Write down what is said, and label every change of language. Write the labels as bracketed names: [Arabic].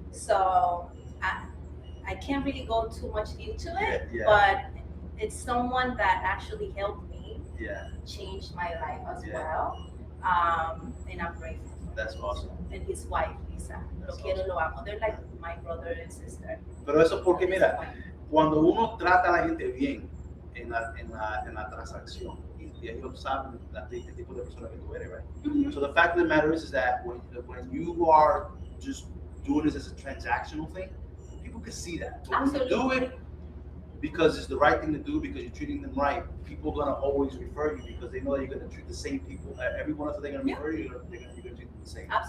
[English] So I can't really go too much into it, Yeah. but it's someone that actually helped me change my life as well. And I'm grateful. That's awesome. And his wife, Lisa. [Spanish] Lo quiero, lo amo. [English] They're like my brother and sister. [Spanish] Pero eso porque, mira, cuando uno trata a la gente bien en la transacción, y ellos saben qué tipo de persona que tú eres, [English] right? Mm-hmm. So the fact of the matter is that when you are just doing this as a transactional thing, people can see that. But when you do it because it's the right thing to do, because you're treating them right, people are gonna always refer you because they know that you're gonna treat the same people. Everyone else that they're gonna refer you, you're gonna treat them the same.